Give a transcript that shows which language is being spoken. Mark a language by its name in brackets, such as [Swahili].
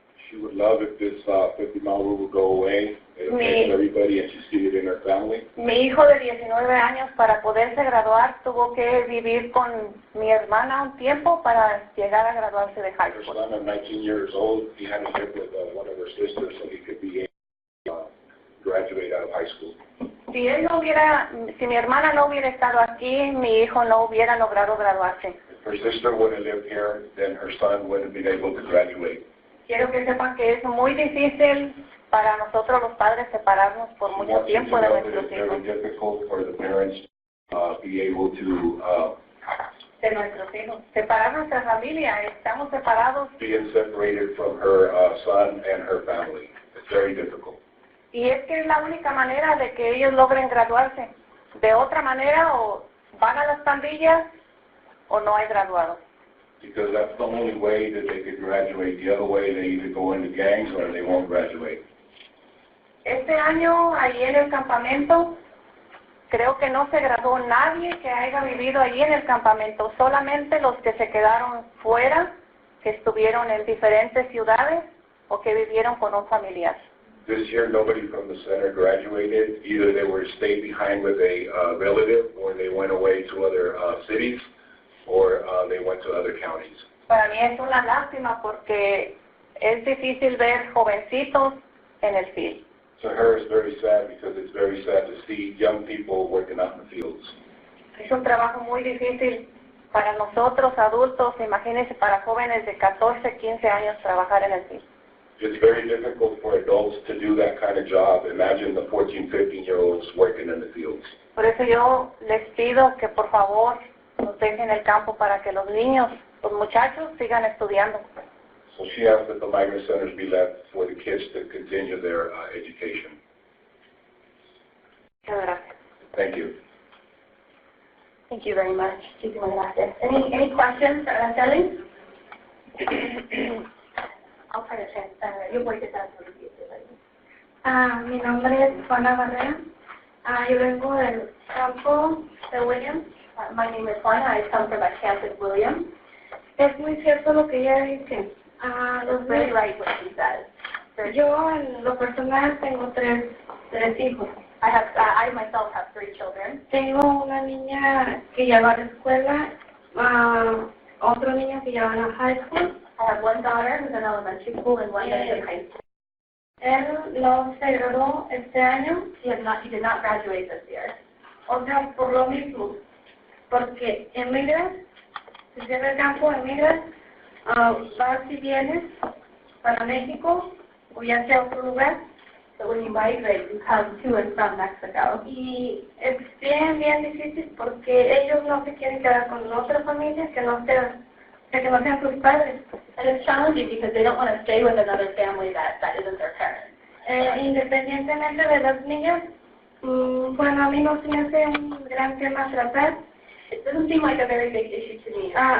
[English] She would love if this 50-mile rule would go away. It affects everybody, and she sees it in her family. [Spanish] Mi hijo de 19 años, para poderse graduar, tuvo que vivir con mi hermana un tiempo para llegar a graduarse de high school. [English] Her son, at 19 years old, he had to live with one of her sisters so he could be graduate out of high school. [Spanish] Si mi hermana no hubiera estado aquí, mi hijo no hubiera logrado graduarse. [English] If her sister wouldn't live here, then her son wouldn't have been able to graduate. [Spanish] Quiero que sepan que es muy difícil para nosotros los padres separarnos por mucho tiempo de nuestros hijos. [English] It's very difficult for the parents be able to [Spanish] de nuestros hijos. Separar nuestra familia, estamos separados. [English] Being separated from her son and her family. It's very difficult. [Spanish] Y es que es la única manera de que ellos logren graduarse. De otra manera, o van a las pandillas o no hay graduados. [English] Because that's the only way that they could graduate. The other way, they either go into gangs or they won't graduate. [Spanish] Este año, allí en el campamento, creo que no se graduó nadie que haya vivido allí en el campamento. Solamente los que se quedaron fuera, que estuvieron en diferentes ciudades o que vivieron con un familiar. [English] This year, nobody from the center graduated. Either they were stayed behind with a relative, or they went away to other cities, or they went to other counties. [Spanish] Para mí es una lástima porque es difícil ver jovencitos en el field. [English] To her, it's very sad because it's very sad to see young people working out in the fields. [Spanish] Es un trabajo muy difícil para nosotros adultos. Imagínense para jóvenes de 14, 15 años trabajar en el field. [English] It's very difficult for adults to do that kind of job. Imagine the 14, 15-year-olds working in the fields. [Spanish] Por eso yo les pido que por favor nos dejen el campo para que los niños, los muchachos sigan estudiando. [English] So she asked that the migrant centers be left for the kids to continue their education. [Spanish] Muchas gracias. [English] Thank you. Thank you very much. Any questions, Araceli? I'll try to [Spanish] yo voy a intentar traducir. Mi nombre es Juana Barrera. Yo vengo del campo de Williams. [English] My name is Juana. I come from a camp in Williams. [Spanish] Es muy cierto lo que ella dice. [English] It's very right what she says. [Spanish] Yo en lo personal tengo tres hijos. [English] I myself have 3 children. [Spanish] Tengo una niña que ya va a la escuela, otro niño que ya va a la high school. [English] I have one daughter who's in elementary school and one that's in high school. [Spanish] Él no se graduó este año. [English] He did not graduate this year. [Spanish] O sea, por lo mismo, porque emigras, si llega al campo, emigras, vas y vienes para México o ya sea otro lugar. [English] So when you migrate, you come to and from Mexico. [Spanish] Y es bien difícil porque ellos no se quieren quedar con otra familia que no sean sus padres. [English] And it's challenging because they don't want to stay with another family that isn't their parents. [Spanish] Independientemente de las niñas, bueno, a mí no se me hace un gran tema tratar. [English] It doesn't seem like a very big issue to me.